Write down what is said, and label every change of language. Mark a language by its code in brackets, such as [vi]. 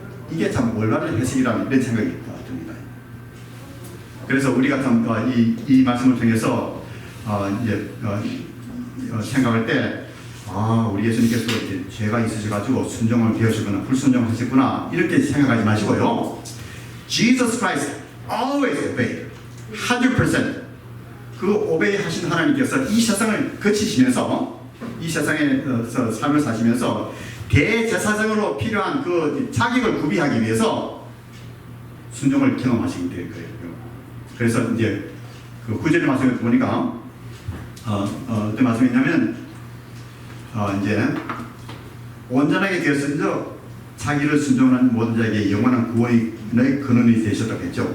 [ko] 이게 참 올바른 해석이라는 이런 생각이 듭니다. 그래서 우리가 참 이 말씀을 통해서 이제 생각할 때 우리 예수님께서 이제 죄가 있으셔가지고 순종을 배우시거나 불순종하셨구나 이렇게 생각하지 마시고요. [en] Jesus Christ always obeyed 100%. [ko] 그 오베이 하신 하나님께서 이 세상을 거치시면서 이 세상에서 삶을 사시면서 대제사장으로 필요한 그 자격을 구비하기 위해서 순종을 경험하시게 될 거예요. 그래서 이제 그 구절의 말씀을 보니까 어떤 말씀이냐면 이제 온전하게 되었으므로 자기를 순종하는 모든 자에게 영원한 구원의 근원이 되셨다고 했죠.